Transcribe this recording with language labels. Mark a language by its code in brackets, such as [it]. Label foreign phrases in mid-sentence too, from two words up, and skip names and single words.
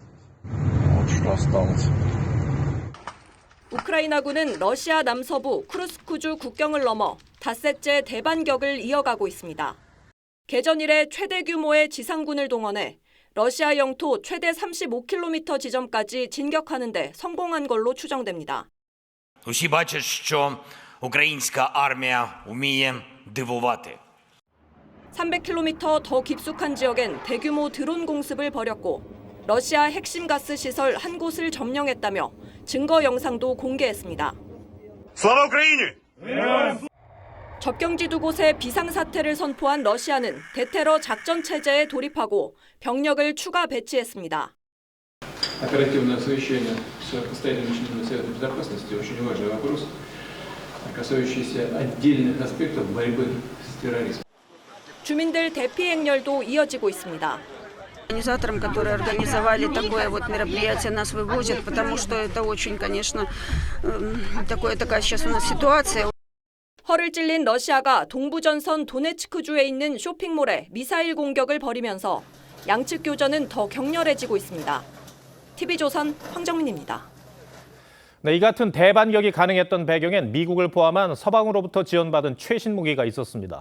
[ko] 우크라이나군은 러시아 남서부 쿠르스크주 국경을 넘어 닷새째 대반격을 이어가고 있습니다. 개전 이래 최대 규모의 지상군을 동원해 러시아 영토 최대 35km 지점까지 진격하는 데 성공한 걸로 추정됩니다. [uk] Усі бачать, що українська армія вміє дивувати. [ko] 300km 더 깊숙한 지역엔 대규모 드론 공습을 벌였고 러시아 핵심 가스 시설 한 곳을 점령했다며 증거 영상도 공개했습니다. [uk] Слава Україні! [ko] 접경지 두 곳에 비상사태를 선포한 러시아는 대테러 작전 체제에 돌입하고 병력을 추가 배치했습니다. [ru] Оперативное совещание с постоянным членом Совета Безопасности очень важный вопрос, касающийся отдельных аспектов борьбы с терроризмом. [ko] 주민들 대피 행렬도 и어지고 있습니다. [ru] Организаторам, которые организовали такое вот мероприятие, нас вывозят, потому что это очень, конечно, такая сейчас у нас ситуация. [ko] 허를 찔린 러시아가 동부전선 도네츠크주에 있는 쇼핑몰에 미사일 공격을 벌이면서 양측 교전은 더 격렬해지고 있습니다. TV조선 황정민입니다. 네, 이 같은 대반격이 가능했던 배경엔 미국을 포함한 서방으로부터 지원받은 최신 무기가 있었습니다.